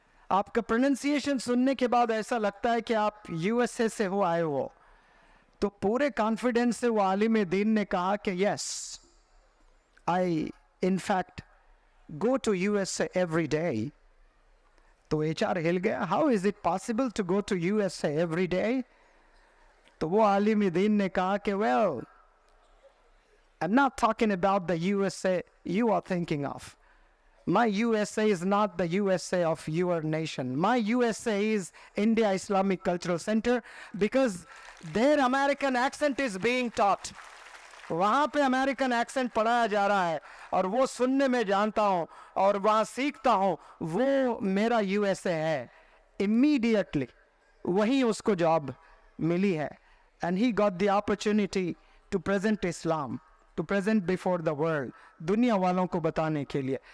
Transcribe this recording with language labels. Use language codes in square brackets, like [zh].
[hi] आपका प्रोनंसिएशन सुनने के बाद ऐसा लगता है कि आप यूएसए से हो आए हो। तो पूरे कॉन्फिडेंस से वो आलिम दीन ने कहा कि [en] Yes, I in fact go to USA every day. [hi] तो एचआर हिल गया, [en] How is it possible to go to USA every day? [hi] तो वो आलिम दीन ने कहा कि [en] Well, I'm not talking about the USA you are thinking of. My USA is not the USA of your nation. My USA is India Islamic Cultural Center, because their American accent is being taught. [hi] वहाँ पे American accent पढ़ाया जा रहा है और वो सुनने में जानता हूँ और वहाँ सीखता हूँ, वो मेरा यूएसए है। इमीडिएटली वहीं उसको जॉब मिली है, [en] and he got the opportunity to present Islam, to present before the world, [hi] दुनिया वालों को बताने के लिए।